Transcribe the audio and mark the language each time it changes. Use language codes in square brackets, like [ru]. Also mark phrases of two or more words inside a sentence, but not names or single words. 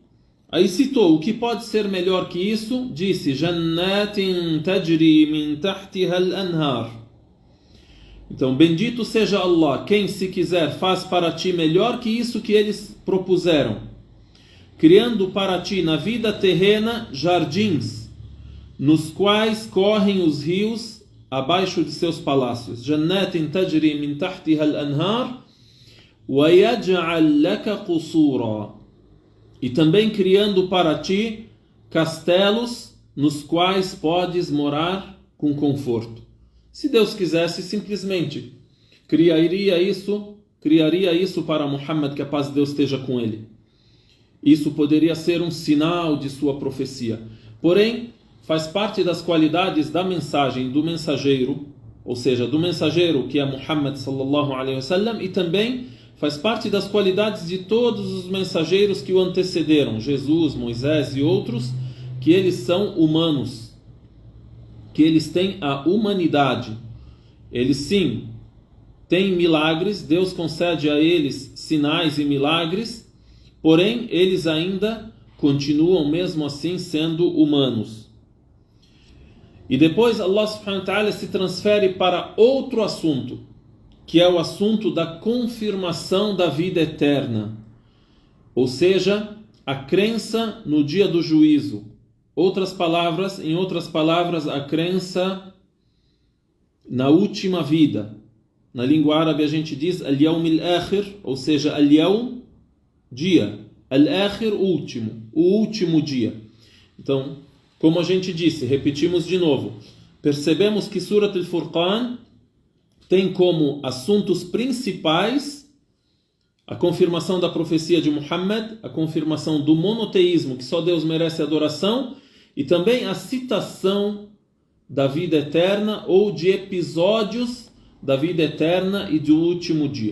[pt] Aí citou o que pode ser melhor que isso, disse: [ar] جنات تجري من تحتها الأنهار. [pt] Então, bendito seja Allah, quem se quiser faz para ti melhor que isso que eles propuseram, criando para ti na vida terrena jardins, nos quais correm os rios abaixo de seus palácios. [ar] جنات تجري من تحتها الأنهار ويجعل لك قصورا. [pt] E também criando para ti castelos nos quais podes morar com conforto. Se Deus quisesse, simplesmente criaria isso para Muhammad, que a paz de Deus esteja com ele. Isso poderia ser um sinal de sua profecia. Porém, faz parte das qualidades da mensagem do mensageiro, ou seja, do mensageiro que é Muhammad [ar] صلى الله عليه وسلم, [pt] e também faz parte das qualidades de todos os mensageiros que o antecederam, Jesus, Moisés e outros, que eles são humanos, que eles têm a humanidade. Eles sim têm milagres, Deus concede a eles sinais e milagres, porém eles ainda continuam mesmo assim sendo humanos. E depois Allah [ar] سبحانه وتعالى [pt] se transfere para outro assunto, que é o assunto da confirmação da vida eterna, ou seja, a crença no dia do juízo. Em outras palavras, a crença na última vida. Na língua árabe a gente diz [ar] اليوم الآخر, [pt] ou seja, al-yawm, dia, al-akhir, último, o último dia. Então, como a gente disse, repetimos de novo, percebemos que Surat al-Furqan tem como assuntos principais a confirmação da profecia de Muhammad, a confirmação do monoteísmo, que só Deus merece adoração, e também a citação da vida eterna ou de episódios da vida eterna e do último dia.